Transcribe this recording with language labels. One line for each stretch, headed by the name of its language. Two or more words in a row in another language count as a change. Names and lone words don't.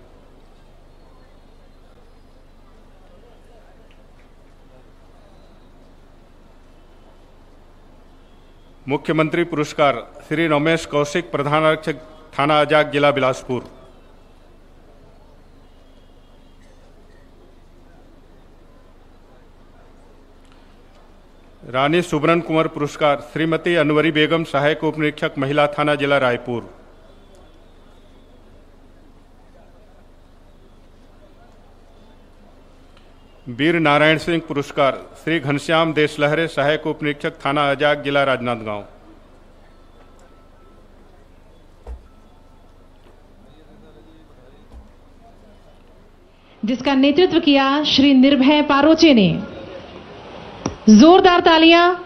Hindi: मुख्यमंत्री पुरस्कार श्री रमेश कौशिक, प्रधान आरक्षक, थाना अजाक, जिला बिलासपुर। रानी सुब्रन कुंवर पुरस्कार श्रीमती अनवरी बेगम, सहायक उप निरीक्षक, महिला थाना, जिला रायपुर। वीर नारायण सिंह पुरस्कार श्री घनश्याम देशलहरे, सहायक उप निरीक्षक, थाना अजाक, जिला राजनांदगांव। जिसका नेतृत्व किया श्री निर्भय पारोचे ने। जोरदार तालियां।